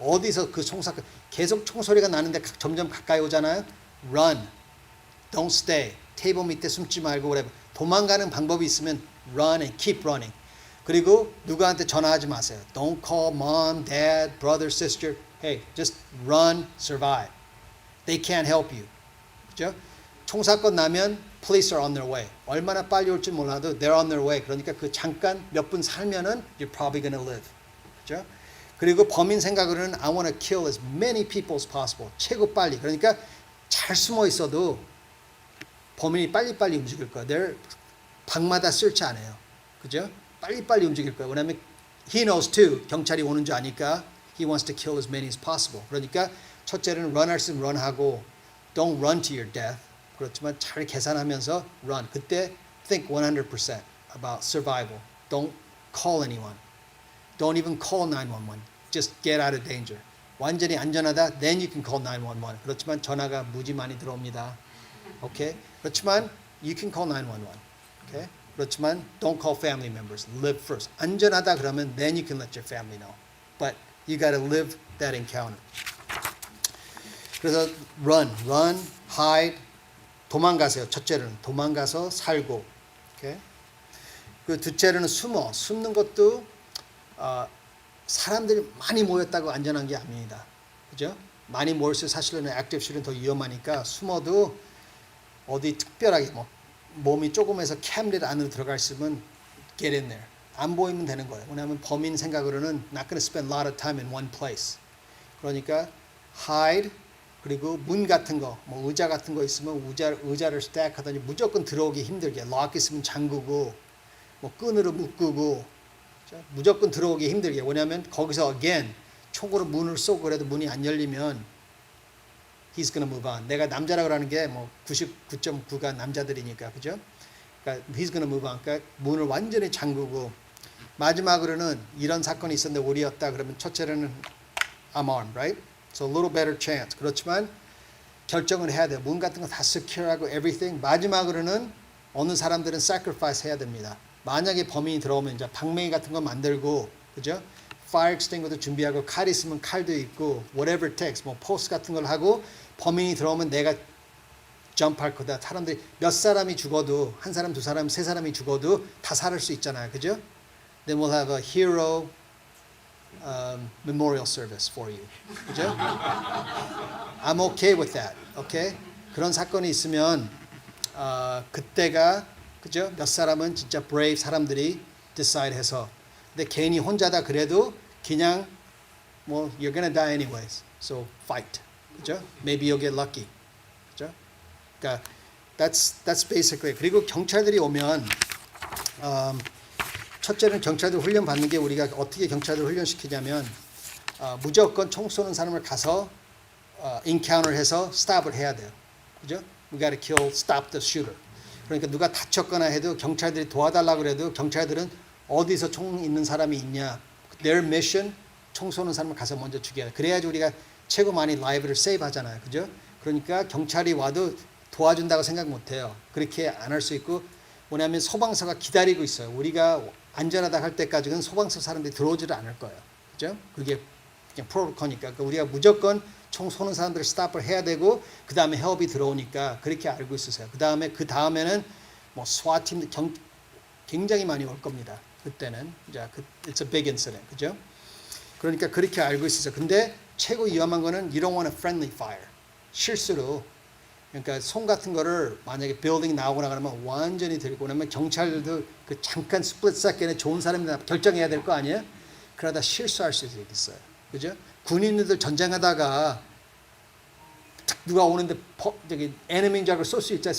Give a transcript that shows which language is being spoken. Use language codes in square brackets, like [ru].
[ko] 어디서 그 총사건 계속 총소리가 나는데 점점 가까이 오잖아요. [en] run. Don't stay. [ko] 테이블 밑에 숨지 말고 그래. 도망가는 방법이 있으면 [en] run and keep running. [ko] 그리고 누구한테 전화하지 마세요. [en] Don't call mom, dad, brother, sister. Hey, just run, survive. They can't help you. [ko] 그죠? 총사건 나면 [en] police are on their way. [ko] 얼마나 빨리 올지 몰라도 [en] they're on their way. [ko] 그러니까 그 잠깐 몇 분 살면은 [en] you're probably gonna live. [ko] 그죠? 그리고 범인 생각으로는 [en] I want to kill as many people as possible. [ko] 최고 빨리. 그러니까 잘 숨어 있어도 범인이 빨리빨리 움직일 거야. they're 방마다 search 안 해요. 그죠? 빨리빨리 움직일 거야. 왜냐면 [en] he knows too. [ko] 경찰이 오는 줄 아니까 [en] he wants to kill as many as possible. [ko] 그러니까 첫째는 [en] run 할 수 있으면 run하고 don't run to your death. [ko] 그렇지만 잘 계산하면서 run. 그때 [en] think 100% about survival. Don't call anyone. Don't even call 911. Just get out of danger. [ko] 완전히 안전하다. [en] Then you can call 911. [ko] 그렇지만 전화가 무지 많이 들어옵니다. [en] Okay? [ko] 그렇지만 [en] you can call 911. Okay? 그렇지만 don't call family members. Live first. [ko] 안전하다 그러면 [en] then you can let your family know. But you got to live that encounter. [ko] 그래서 [en] run, hide, [ko] 도망가세요. 첫째로는 도망가서 살고, [en] okay? [ko] 그 둘째로는 숨는 것도 사람들이 많이 모였다고 안전한 게 아닙니다. 그죠? 많이 모일수록 사실은 액티브 슈트는 더 위험하니까 숨어도 어디 특별하게 몸이 조금해서 캠릿 안으로 들어가 있으면 [en] get in there. [ko] 안 보이면 되는 거예요. 왜냐하면 범인 생각으로는 [en] not going to spend a lot of time in one place. [ko] 그러니까 hide 그리고 문 같은 거, 의자 같은 거 있으면 의자를 스택하더니 무조건 들어오기 힘들게 락 있으면 잠그고 끈으로 묶고 무조건 들어오기 힘들게. 왜냐하면 거기서 again 총으로 문을 쏘고 그래도 문이 안 열리면 [en] he's gonna move on. [ko] 내가 남자라고 하는 게 99.9가 남자들이니까 그죠? 그러니까 [en] he's gonna move on. [ko] 그러니까 문을 완전히 잠그고 마지막으로는 이런 사건이 있었는데 우리였다 그러면 첫째로는 [en] I'm armed, right? So a little better chance. [ko] 그렇지만 결정을 해야 돼요. 문 같은 거 다 secure하고 everything. 마지막으로는 어느 사람들은 sacrifice 해야 됩니다. 만약에 범인이 들어오면 이제 방맹이 같은 거 만들고, 그죠? fire extinguisher도 준비하고 칼 있으면 칼도 있고 [en] whatever it takes, [ko] post 같은 걸 하고 범인이 들어오면 내가 점프할 거다. 사람들이 몇 사람이 죽어도 한 사람, 두 사람, 세 사람이 죽어도 다 살을 수 있잖아요, 그죠? [en] Then we'll have a hero memorial service for you. [ko] 그죠? [en] I'm okay with that. Okay? [ko] 그런 사건이 있으면 그때가 그죠? 몇 사람은 진짜 brave 사람들이 decide 해서 근데 괜히 혼자다 그래도 그냥 [en] you're gonna die anyways. So fight. [ko] 그죠? [en] Maybe you'll get lucky. 그죠? [ko] 그러니까 [en] that's basically. [ko] 그리고 경찰들이 오면 첫째는 경찰들 훈련 받는 게 우리가 어떻게 경찰들 훈련시키냐면 무조건 총 쏘는 사람을 가서 encounter 해서 stop을 해야 돼요. 그죠? [en] We gotta kill, stop the shooter. [ko] 그러니까 누가 다쳤거나 해도 경찰들이 도와달라고 그래도 경찰들은 어디서 총 있는 사람이 있냐. [en] Their mission, [ko] 총 쏘는 사람을 가서 먼저 죽여야 돼. 그래야지 우리가 최고 많이 라이브를 세이브 하잖아요. 그죠? 그러니까 경찰이 와도 도와준다고 생각 못 해요. 그렇게 안 할 수 있고 뭐냐면 소방서가 기다리고 있어요. 우리가 안전하다 할 때까지는 소방서 사람들이 들어오지를 않을 거예요. 그죠? 그게 그냥 프로토콜이니까. 그러니까 우리가 무조건 총 쏘는 사람들을 스탑을 해야 되고 그 다음에 헬업이 들어오니까 그렇게 알고 있으세요. 그 다음에는 뭐 SWAT 팀 굉장히 많이 올 겁니다. 그때는 이제 [en] it's a big incident, [ko] 그죠? 그러니까 그렇게 알고 있으세요. 근데 최고 위험한 거는 [en] you don't want a friendly fire. [ko] 실수로 그러니까 송 같은 거를 만약에 빌딩 나오거나 그러면 완전히 들고 그러면 경찰들도 그 잠깐 스플릿 세컨에 좋은 사람이나 결정해야 될 거 아니에요? 그러다 실수할 수 있어요. 그죠? 군인들 전쟁하다가 탁 누가 오는데 저기 에너미인 줄 알고 쏠 수 있잖아요.